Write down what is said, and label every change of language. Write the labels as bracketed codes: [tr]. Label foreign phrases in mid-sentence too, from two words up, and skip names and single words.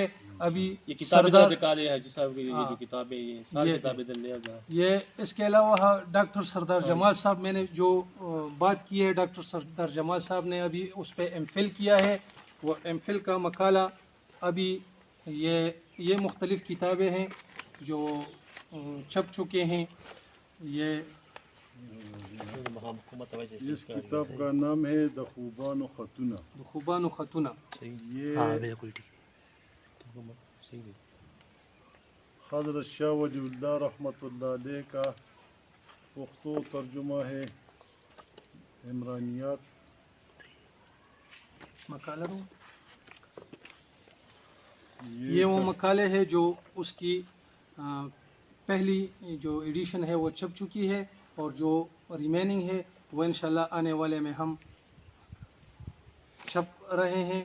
[ur] ابھی یہ اس کے علاوہ ڈاکٹر سردار جمال صاحب، میں نے جو بات کی ہے، ڈاکٹر سردار جمال صاحب نے ابھی اس پہ ایم فل کیا ہے. وہ ایم فل کا مقالہ ابھی یہ مختلف کتابیں ہیں جو چھپ چکے ہیں. یہ اس کتاب کا نام ہے د خوبان و خطونہ. خوبان و خطونہ. یہ حضرت شاہ ولی اللہ رحمۃ اللہ علیہ کا پختو ترجمہ ہے، عمرانیات. مقالہ یہ وہ مقالے ہے جو اس کی پہلی جو ایڈیشن ہے وہ چھپ چکی ہے، اور جو ریمیننگ ہے وہ انشاءاللہ آنے والے میں ہم چھپ رہے ہیں.